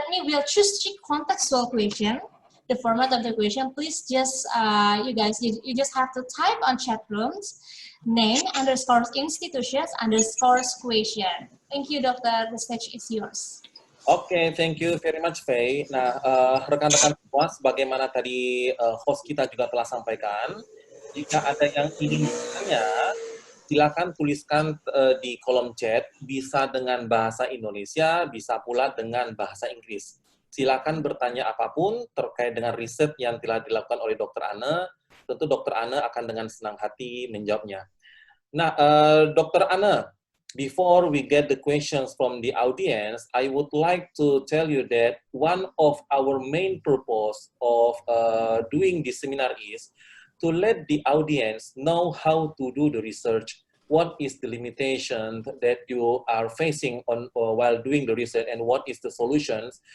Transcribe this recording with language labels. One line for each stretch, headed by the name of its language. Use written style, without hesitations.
English: Edmi will choose 3 contextual questions. The format of the question, please just, you guys, you just have to type on chat rooms, name, _institutions, question. Thank you, Doctor. The stage is yours. Oke, thank you very much, Vrije.
Indonesian: Nah, rekan-rekan semua, sebagaimana tadi host kita juga telah sampaikan, jika ada yang ingin bertanya, silakan tuliskan di kolom chat, bisa dengan bahasa Indonesia, bisa pula dengan bahasa Inggris. Silakan bertanya apapun terkait dengan riset yang telah dilakukan oleh Dr. Anne. Tentu Dr. Anne akan dengan senang hati menjawabnya. Nah, Dr.
English: Anne, before we get the questions from the audience, I would like to tell you that one of our main purpose of doing this seminar is to let the audience know how to do the research. What is the limitation that you are facing while doing the research, and what is the solutions?